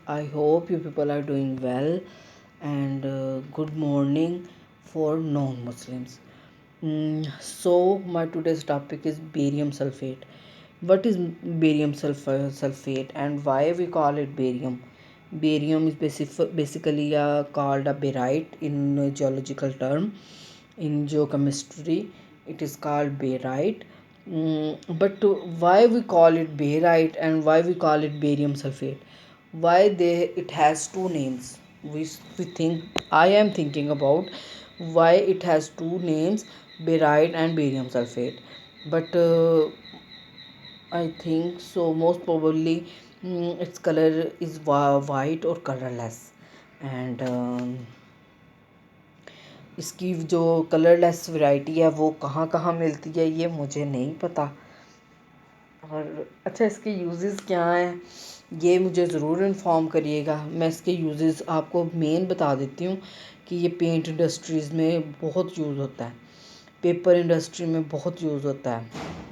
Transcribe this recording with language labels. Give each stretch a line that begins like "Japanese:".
English: I hope you people are doing well and good morning for non Muslims. So my today's topic is barium sulfate. What is barium sulfate and why we call it barium? Barium is basically called a barite in geological term. In geochemistry it is called barite. But why we call it barite and why we call it barium sulfate? Why it has two names? We think I am thinking about why it has two names, barite and barium sulfate. But I think so most probably its color is white or colorless.
Urdu: And اس کی جو colour لیس variety ہے وہ کہاں کہاں ملتی ہے یہ مجھے نہیں پتہ. اور اچھا اس کے یوزز کیا ہیں یہ مجھے ضرور انفارم کریے گا. میں اس کے یوزز آپ کو مین بتا دیتی ہوں کہ یہ پینٹ انڈسٹریز میں بہت یوز ہوتا ہے, پیپر انڈسٹری میں بہت یوز ہوتا ہے.